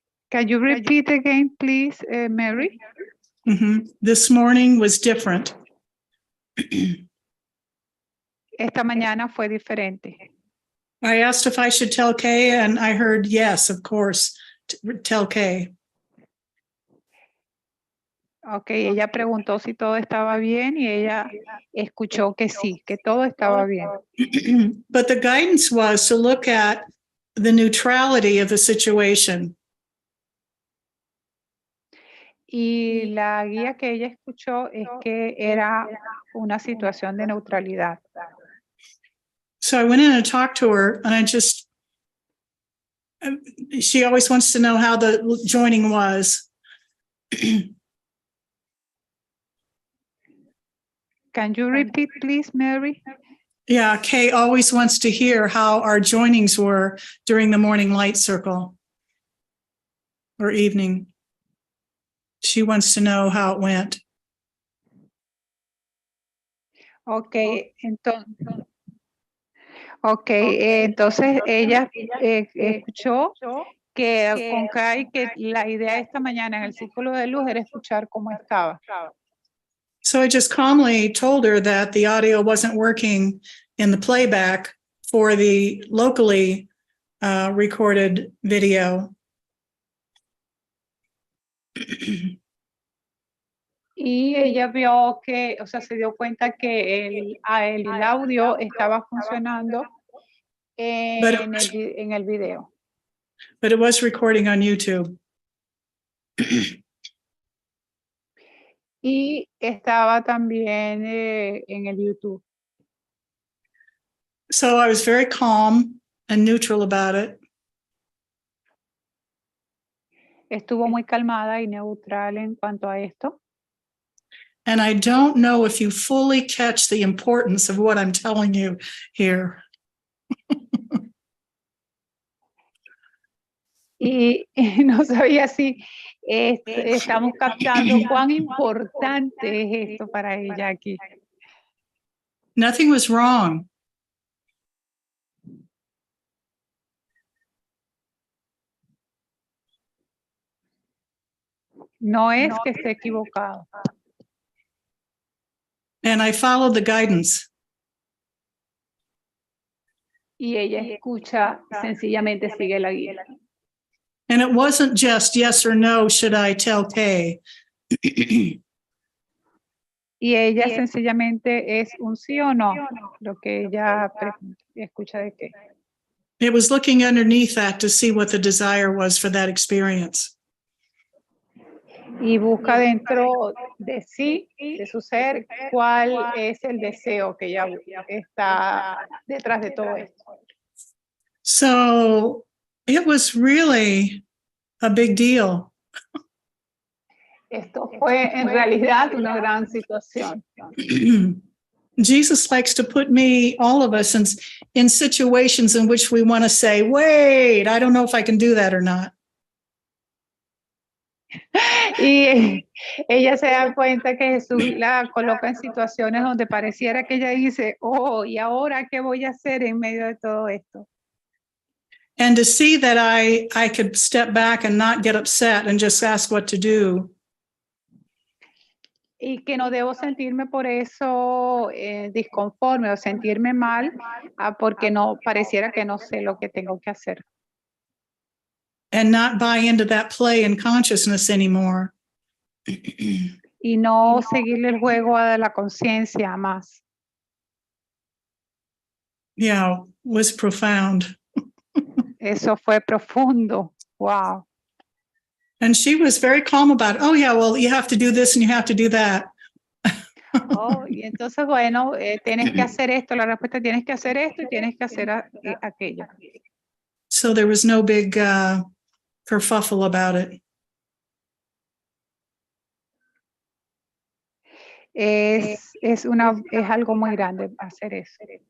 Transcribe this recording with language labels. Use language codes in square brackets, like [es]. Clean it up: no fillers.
[en] Can you repeat again, please, Mary? Mm-hmm. This morning was different. [es] Esta mañana fue diferente. [en] I asked if I should tell Kay, and I heard yes, of course, tell Kay. [es] Okay, ella preguntó si todo estaba bien y ella escuchó que sí, que todo estaba bien. [en] But the guidance was to look at the neutrality of the situation. [es] Y la guía que ella escuchó es que era una situación de neutralidad. [en] So I went in and talked to her, and she always wants to know how the joining was. Can you repeat, please, Mary? Yeah, Kay always wants to hear how our joinings were during the morning light circle or evening. She wants to know how it went. [es] Okay, entonces ella escuchó que con Kai que la idea esta mañana en el círculo de luz era escuchar cómo estaba. [en] So I just calmly told her that the audio wasn't working in the playback for the locally recorded video. [es] Y ella vio que, o sea, se dio cuenta que el audio estaba funcionando en el video. [en] But it was recording on YouTube. [es] Y estaba también en el YouTube. [en] So I was very calm and neutral about it. [es] Estuvo muy calmada y neutral en cuanto a esto. [en] And I don't know if you fully catch the importance of what I'm telling you here. [es] Y no sabía si estamos captando cuán importante es esto para ella aquí. [en] Nothing was wrong. [es] No es que esté equivocado. [en] And I followed the guidance. [es] Y ella escucha, sencillamente sigue la guía. [en] And it wasn't just yes or no, should I tell Kay? [es] Y ella sencillamente es un sí o no, lo que ella escucha de qué. [en] It was looking underneath that to see what the desire was for that experience. [es] Y busca dentro de sí, de su ser, cuál es el deseo que ella está detrás de todo esto. [en] So it was really a big deal. [es] Esto fue en realidad una gran situación. [en] Jesus likes to put all of us in situations in which we want to say, wait, I don't know if I can do that or not. [es] Y ella se da cuenta que Jesús la coloca en situaciones donde pareciera que ella dice, oh, ¿y ahora qué voy a hacer en medio de todo esto? [en] And to see that I could step back and not get upset and just ask what to do. [es] Y que no debo sentirme por eso disconforme o sentirme mal porque no pareciera que no sé lo que tengo que hacer. [en] And not buy into that play in consciousness anymore. [es] Y no seguirle el juego a la conciencia más. [en] Yeah, was profound. [es] Eso fue profundo. Wow. [en] And she was very calm about it. Oh, yeah, well, you have to do this and you have to do that. [es] Oh, y entonces, bueno, tienes que hacer esto. La respuesta es tienes que hacer esto y tienes que hacer aquello. [en] So there was no big kerfuffle about it. [es] Es algo muy grande hacer eso.